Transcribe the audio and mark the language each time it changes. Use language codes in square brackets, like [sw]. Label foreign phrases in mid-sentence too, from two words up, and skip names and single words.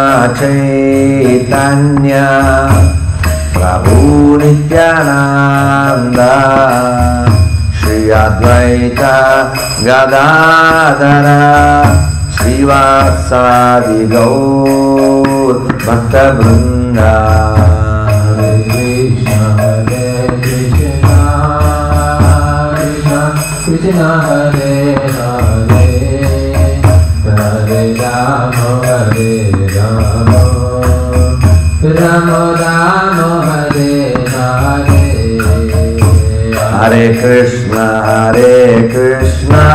[sa] చైతన్య ప్రభు నిత్యానంద శ్రీ అద్వైత గదాధర శ్రీవాసాది గౌర్ భక్త బృంద. కృష్ణ హరే హరే హరే రామ హరే రామ రామ రామ హరే హరే హరే కృష్ణ కృష్ణ